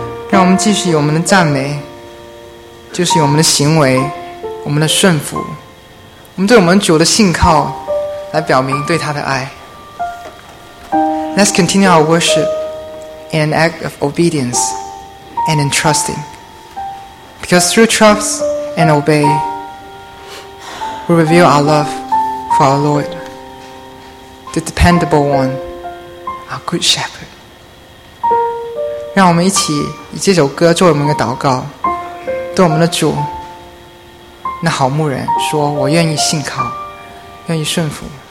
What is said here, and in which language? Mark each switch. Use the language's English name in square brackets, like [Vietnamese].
[Chinese] 让我们继续以我们的赞美，就是以我们的行为，我们的顺服，我们对我们主的信靠来表明对他的爱。 [English] Let's continue our worship in an act of obedience and in trusting, because through trust and obey we reveal our love for our Lord, the dependable one, our good shepherd. [Chinese] 让我们一起以这首歌作为我们的祷告，对我们的主那好牧人说，我愿意信靠，愿意顺服。